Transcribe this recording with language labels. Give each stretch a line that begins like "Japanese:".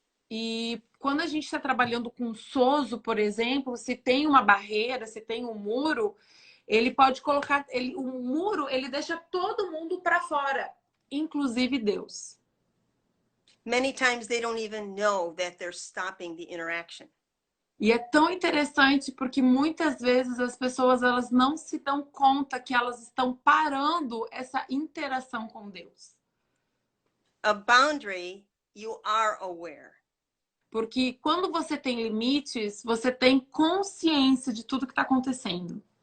Portuguese: E quando a gente está trabalhando com sozo, por exemplo, se tem uma barreira, se tem um muro, ele pode colocar... o muro, ele deixa todo mundo para fora, inclusive Deus.
English: Many times they don't even know that they're stopping the interaction.
Portuguese: E é tão interessante porque muitas vezes as pessoas elas não se dão conta que elas estão parando essa interação com Deus.
English: A boundary, you are aware.
Portuguese: Porque quando você tem limites, você tem consciência de tudo que está acontecendo.